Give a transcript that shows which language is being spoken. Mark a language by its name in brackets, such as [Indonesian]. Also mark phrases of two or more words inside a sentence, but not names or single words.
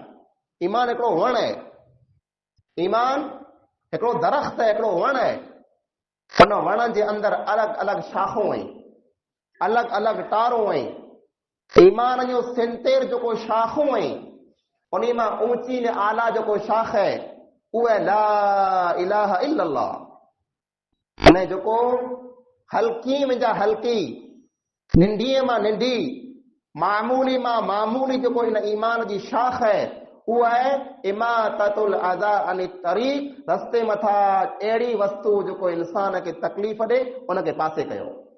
[Sindhi] ईमान हिकिड़ो वण आहे, ईमान हिकिड़ो दरख़्त आहे, हिकिड़ो वण आहे। उन वण जे अंदर अलॻि अलॻि शाखूं आहिनि, अलॻि अलॻि टारूं आहिनि। ईमान जो 73 जेको शाखूं आहिनि, उन मां ऊंची ने आला जेको शाख आहे उहा [Arabic] لا إله إلا الله. [Sindhi] अने जेको हल्की में हल्की, निंढीअ मां निंढी, मामूली मां मामूली जेको इन ईमान जी शाख आहे उहा आहे [Arabic] إماطة الأذى عن الطريق. [Sindhi] रस्ते मथां अहिड़ी वस्तु जेको इंसान खे तकलीफ़ ॾे उनखे पासे कयो।